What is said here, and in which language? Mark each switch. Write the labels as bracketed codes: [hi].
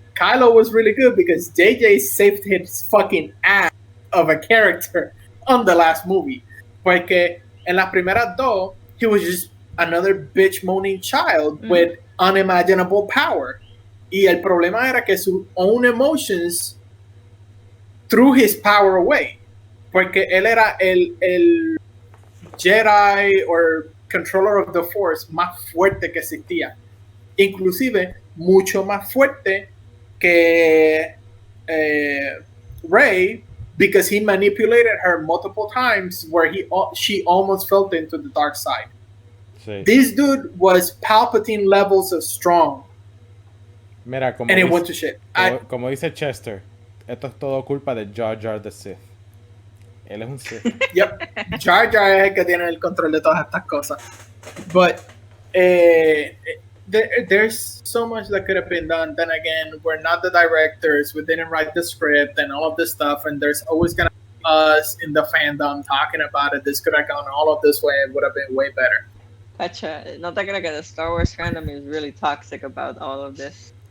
[en] Kylo was really good because JJ saved his fucking ass of a character on the last movie. [es] Porque en las primeras 2, [en] he was just another bitch moaning child with unimaginable power. [es] Y el problema era que sus [en] own emotions threw his power away. [es] Porque él era el Jedi [en] or controller of the Force [es] más fuerte que existía. Inclusive, mucho más fuerte que Rey, [en] because he manipulated her multiple times where she almost fell into the dark side. [es] Sí. [en] This dude was Palpatine levels of strong. [es] Mira, como [en] And it [es] dice, [en] went to shit. [es] como dice Chester, esto es todo culpa de Jar Jar the Sith. Él es un Sith. [en] Yep. [es] Jar Jar es el que tiene el control de todas estas cosas. But [en] there's so much that could have been done. Then again, we're not the directors. We didn't write the script and all of this stuff. And there's always gonna be us in the fandom talking about it. This could have gone all of this way. It would have been way better. [es] Cacha, no te creas que [en] the Star Wars fandom is really toxic about all of this.